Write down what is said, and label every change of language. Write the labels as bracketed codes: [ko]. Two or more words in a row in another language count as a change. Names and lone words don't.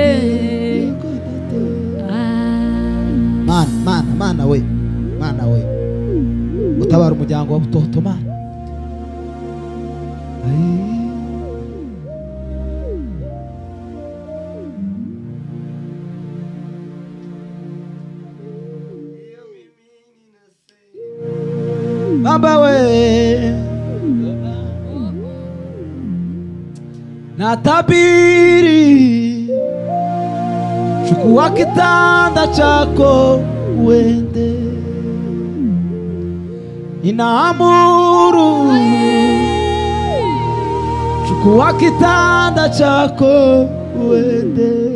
[rw] Mana we utabara umuryango wa Butoto Mana. Baba we, [sw] natabiri, chukua kitanda chako uende, ninaamuru, chukua kitanda chako uende.